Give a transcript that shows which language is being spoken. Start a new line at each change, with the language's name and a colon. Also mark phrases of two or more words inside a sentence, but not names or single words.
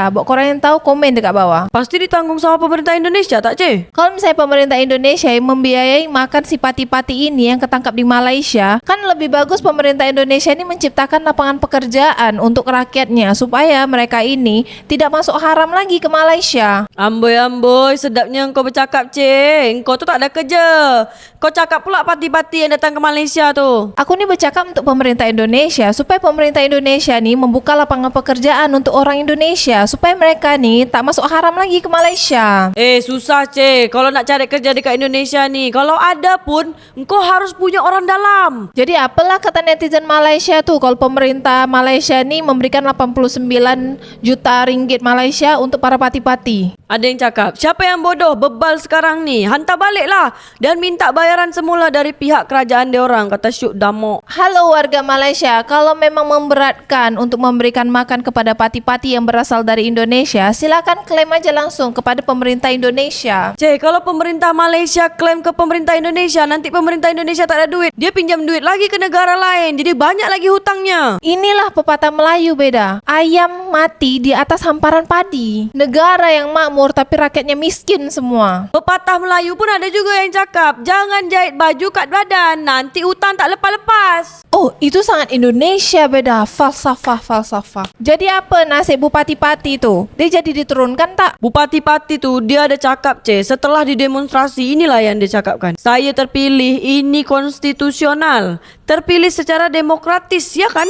Malay: Buat korang yang tahu komen dekat bawah.
Indonesian: Pasti ditanggung sama pemerintah Indonesia tak, Ce? Kalau misalnya pemerintah Indonesia yang membiayai makan si Pati-Pati ini yang ketangkap di Malaysia, kan lebih bagus pemerintah Indonesia ini menciptakan lapangan pekerjaan untuk rakyatnya supaya mereka ini tidak masuk haram lagi ke Malaysia.
Malay: Amboi, sedapnya engkau bercakap, Ce. Engkau tu tak ada kerja. Kau cakap pula Pati-Pati yang datang ke Malaysia tu. Aku ni bercakap untuk pemerintah Indonesia supaya pemerintah Indonesia ni membuka lapangan pekerjaan untuk orang Indonesia supaya mereka ni tak masuk haram lagi ke Malaysia. Susah, Ce. Kalau nak cari kerja dekat Indonesia ni, kalau ada pun engkau harus punya orang dalam. Jadi apalah kata netizen Malaysia tu kalau pemerintah Malaysia ni memberikan 89 juta ringgit Malaysia untuk para pati-pati. Ada yang cakap, siapa yang bodoh bebal sekarang ni? Hantar baliklah dan minta bayaran semula dari pihak kerajaan dia orang, kata Syuk Damok.
Indonesian: Halo warga Malaysia, kalau memang memberatkan untuk memberikan makan kepada pati-pati yang berasal dari Indonesia, silakan klaim aja langsung kepada pemerintah Indonesia.
Malay: Kalau pemerintah Malaysia klaim ke pemerintah Indonesia, nanti pemerintah Indonesia tak ada duit, dia pinjam duit lagi ke negara lain, jadi banyak lagi hutangnya. Inilah pepatah Melayu beda. Ayam mati di atas hamparan padi. Negara yang makmur tapi rakyatnya miskin semua. Pepatah Melayu pun ada juga yang cakap, jangan jahit baju kat badan, nanti hutang tak lepas-lepas. Oh, itu sangat Indonesia beda. Falsafah. Jadi apa nasib Bupati Pati itu? Dia jadi diturunkan tak? Bupati Pati tuh dia ada cakap setelah didemonstrasi inilah yang dia cakapkan.
Indonesian: Saya terpilih, ini konstitusional. Terpilih secara demokratis, ya kan?